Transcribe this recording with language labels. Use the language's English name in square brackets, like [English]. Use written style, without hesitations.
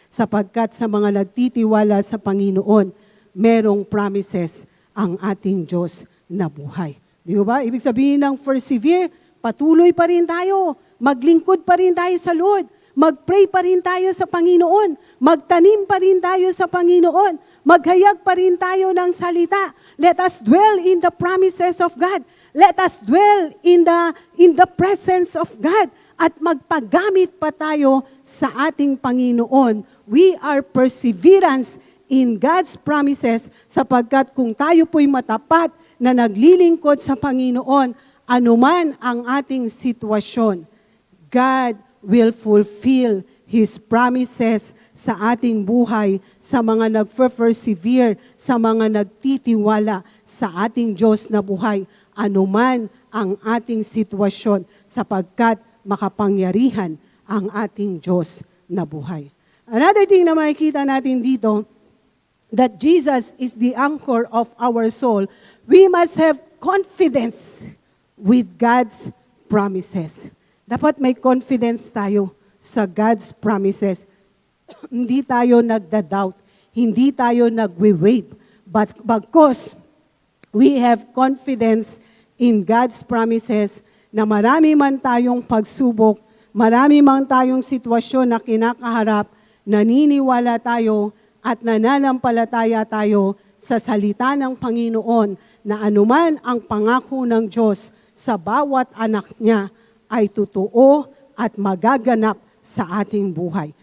[Filipino] Sapagkat sa mga nagtitiwala sa Panginoon, merong promises ang ating Diyos na buhay. Di ba? Ibig sabihin ng persevere, patuloy pa rin tayo. Maglingkod pa rin tayo sa Lord. Mag-pray pa rin tayo sa Panginoon. Magtanim pa rin tayo sa Panginoon. Maghayag pa rin tayo ng salita. [English] Let us dwell in the promises of God. Let us dwell in the presence of God. [Filipino] At magpagamit pa tayo sa ating Panginoon. [English] We are perseverance in God's promises [Filipino] sapagkat kung tayo po'y matapat na naglilingkod sa Panginoon, anuman ang ating sitwasyon, [English] God will fulfill His promises [Filipino] sa ating buhay, sa mga nag-persevere, sa mga nagtitiwala sa ating Diyos na buhay, anuman ang ating sitwasyon sapagkat makapangyarihan ang ating Diyos na buhay. [English] Another thing [Filipino] na makikita natin dito, [English] that Jesus is the anchor of our soul. We must have confidence with God's promises. [Filipino] Dapat may confidence tayo sa God's promises. Hindi tayo nagda-doubt, hindi tayo nagwe-wave, [English] but because we have confidence in God's promises [Filipino] na marami man tayong pagsubok, marami man tayong sitwasyon na kinakaharap, naniniwala tayo at nananampalataya tayo sa salita ng Panginoon na anuman ang pangako ng Diyos sa bawat anak niya ay totoo at magaganap sa ating buhay.